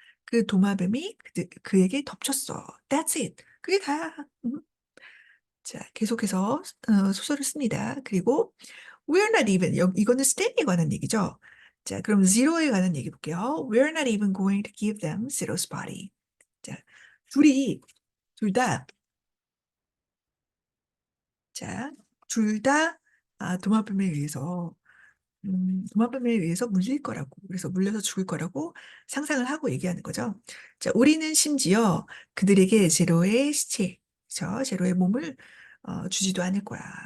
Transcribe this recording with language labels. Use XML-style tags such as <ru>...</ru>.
<ko>그 도마뱀이 그에게 덮쳤어.</ko> <en>That's it.</en> <ko>그게 다야. 자, 계속해서 소설을 씁니다. 그리고</ko> <en>we're not even</en> <ko>이거는 스탠리에 관한 얘기죠. 자, 그럼 zero에 관한 얘기 볼게요.</ko> <en>We're not even going to give them zero's body.</en> <ko>자, 둘 다, 자, 둘 다 도마뱀에 의해서 도마뱀에 의해서 물릴 거라고, 그래서 물려서 죽을 거라고 상상을 하고 얘기하는 거죠. 자, 우리는 심지어 그들에게 제로의 시체, 제로의 몸을 주지도 않을 거야.</ko>